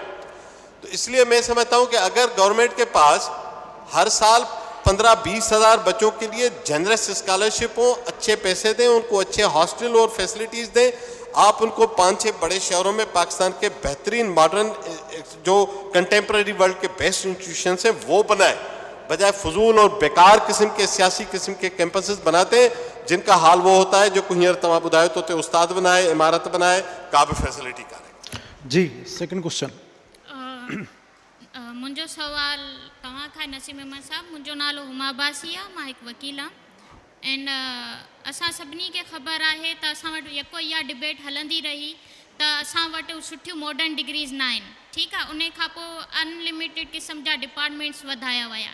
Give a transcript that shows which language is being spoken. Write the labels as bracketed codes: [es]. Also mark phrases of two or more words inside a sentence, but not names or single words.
[ur] تو اس لیے میں سمجھتا ہوں کہ اگر گورنمنٹ کے پاس ہر سال 15-20 ہزار بچوں کے لیے [en] generous scholarship [ur] ہوں, اچھے پیسے دیں, ان کو اچھے ہاسٹل اور فیسلٹیز دیں, آپ ان کو 5-6 بڑے شہروں میں پاکستان کے بہترین ماڈرن جو [en] contemporary world [ur] کے [en] best institutions [ur] ہیں وہ بنائیں, بجائے فضول اور بیکار قسم کے سیاسی قسم کے کیمپسز بناتے ہیں جن کا حال وہ ہوتا ہے جو کوہینر تمام بدایت ہوتے استاد بنائے, عمارت بنائے, قابل فیسلٹی کرے. [en] جی second question. [sd] मुंहिंजो सवाल तव्हां खां नसीम अहमद साहब. मुंहिंजो नालो हुमा बासी आहे, मां हिकु वकील आहियां. एंड असां सभिनी खे ख़बर आहे त असां वटि यको इहा डिबेट हलंदी रही त असां वटि सुठियूं [en] modern degrees [sd] न आहिनि. ठीकु आहे, उन खां पोइ अनलिमिटेड क़िस्म जा डिपार्टमेंट्स वधाया विया.